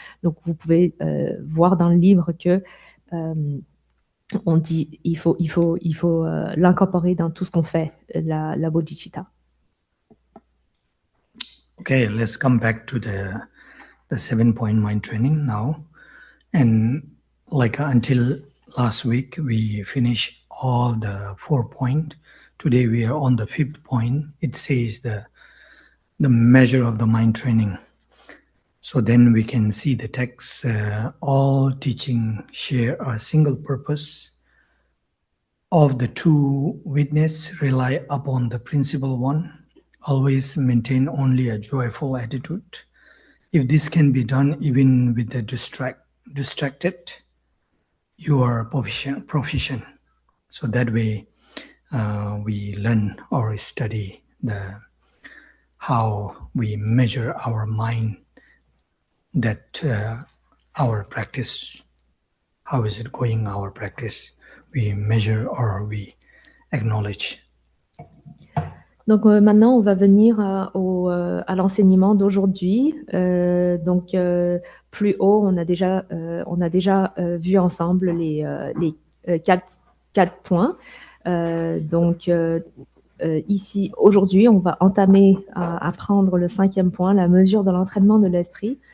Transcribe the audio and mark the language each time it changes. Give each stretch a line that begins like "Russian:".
French: Donc, vous pouvez voir dans le livre que on dit il faut l'incorporer dans tout ce qu'on fait, la bodhicitta.
English: Okay, let's come back to the 7-point mind training now. And like until last week, we finished all the 4 points. Today we are on the 5th point. It says the measure of the mind training. So then we can see the text, all teaching share a single purpose. Of the two, witness rely upon the principal one. Always maintain only a joyful attitude. If this can be done even with the distracted, you are proficient. So that way we learn or study how we measure our mind, that our practice, how is it going, our practice, we measure or we acknowledge.
French: Donc maintenant, on va venir à l'enseignement d'aujourd'hui. Donc plus haut, on a déjà vu ensemble les quatre points. Donc ici, aujourd'hui, on va entamer à apprendre le 5e point, la mesure de l'entraînement de l'esprit.